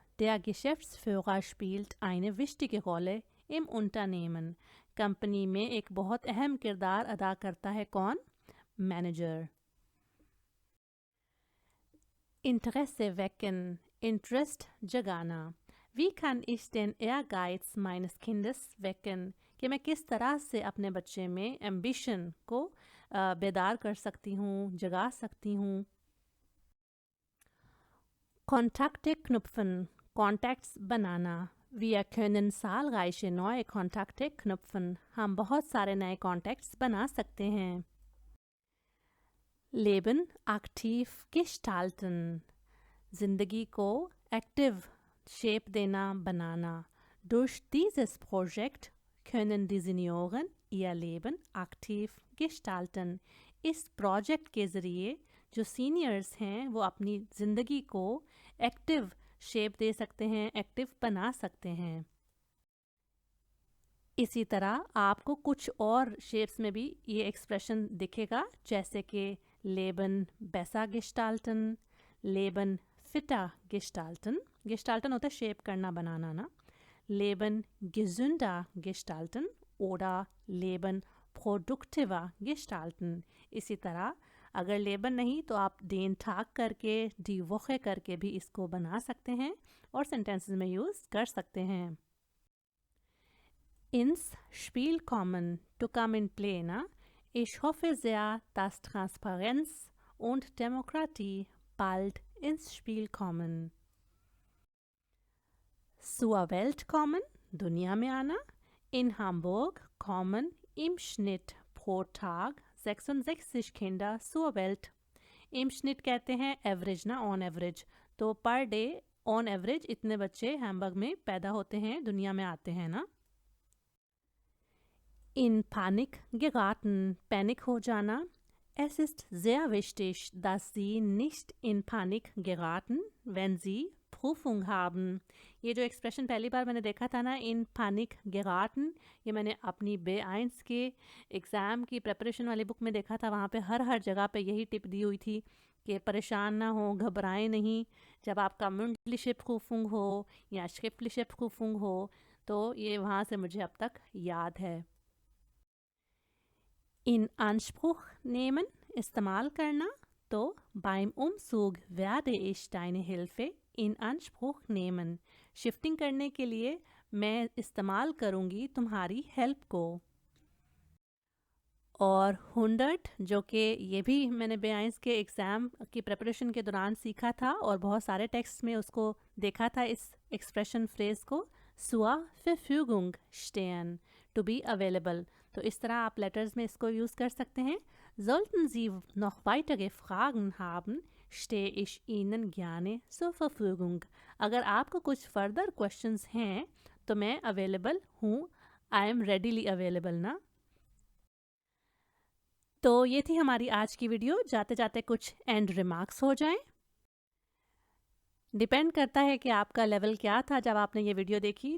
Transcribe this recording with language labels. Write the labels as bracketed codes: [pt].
[de] Der Geschäftsführer spielt eine wichtige Rolle im Unternehmen. [hi] Company में एक बहुत अहम किरदार अदा करता है कौन? मैनेजर. [de] Interesse wecken, Interest [hi] जगाना. [de] Wie kann ich den Ehrgeiz meines Kindes wecken? [hi] कि मैं किस तरह से अपने बच्चे में एम्बिशन को बेदार कर सकती हूँ, जगा सकती हूँ. [de] Kontakte knüpfen, Contacts [hi] बनाना. [de] Wir können zahlreiche neue Kontakte knüpfen. [hi] हम बहुत सारे नए contacts बना सकते हैं. [de] Leben aktiv gestalten, [hi] जिंदगी को एक्टिव शेप देना, बनाना. [de] Durch dieses Projekt können die Senioren ihr Leben aktiv gestalten. [hi] इस प्रोजेक्ट के ज़रिए जो सीनियर्स हैं वो अपनी ज़िंदगी को एक्टिव शेप दे सकते हैं, एक्टिव बना सकते हैं. इसी तरह आपको कुछ और शेप्स में भी ये एक्सप्रेशन दिखेगा, जैसे कि Lebon besser gestalten, Lebon fitter gestalten. gestalten होता है शेप करना, बनाना ना. Lebon gesünder gestalten oder Lebon produktiver gestalten. इसी तरह अगर लेबन नहीं तो आप den Tag करके, die Woche करके भी इसको बना सकते हैं और सेंटेंसेस में यूज़ कर सकते हैं. [de] Ins Spiel kommen, [en] to come in play, [de] na? Ich hoffe sehr, dass Transparenz und Demokratie bald ins Spiel kommen. Zur Welt kommen, [hi] दुनिया में आना. [de] In Hamburg kommen im Schnitt pro Tag 66 Kinder zur Welt. [hi] Im Schnitt कहते हैं average ना, on average. तो per day on average इतने बच्चे Hamburg में पैदा होते हैं, दुनिया में आते हैं ना. [de] In Panik geraten, [hi] पैनिक हो जाना. [de] Es ist sehr wichtig, dass Sie nicht in Panik geraten, wenn Sie Prüfung haben. [hi] ये जो एक्सप्रेशन पहली बार मैंने देखा था ना, इन पैनिक geraten, ये मैंने अपनी B1 के एग्ज़ाम की प्रेपरेशन वाली बुक में देखा था. वहाँ पे हर जगह पे यही टिप दी हुई थी कि परेशान ना हो, घबराएं नहीं जब आपका mündliche Prüfung हो या schriftliche Prüfung हो. तो ये वहाँ से मुझे अब तक याद है. [de] In Anspruch nehmen, [hi] इस्तेमाल करना. तो [de] beim Umzug werde ich deine Hilfe in Anspruch nehmen. [hi] Shifting करने के लिए मैं इस्तेमाल करूँगी तुम्हारी हेल्प को. और 100 जो कि ये भी मैंने B1 के एग्ज़ाम की प्रिपरेशन के दौरान सीखा था और बहुत सारे टेक्स्ट में उसको देखा था, इस एक्सप्रेशन फ्रेज़ को. [de] zur Verfügung stehen, [en] to be available. [hi] तो इस तरह आप लेटर्स में इसको यूज़ कर सकते हैं. [de] Sollten Sie noch weitere Fragen haben, stehe ich Ihnen gerne zur Verfügung. [hi] अगर आपको कुछ फर्दर क्वेश्चंस हैं तो मैं अवेलेबल हूँ. आई एम रेडीली अवेलेबल ना. तो ये थी हमारी आज की वीडियो. जाते जाते कुछ एंड रिमार्क्स हो जाएं. डिपेंड करता है कि आपका लेवल क्या था जब आपने ये वीडियो देखी.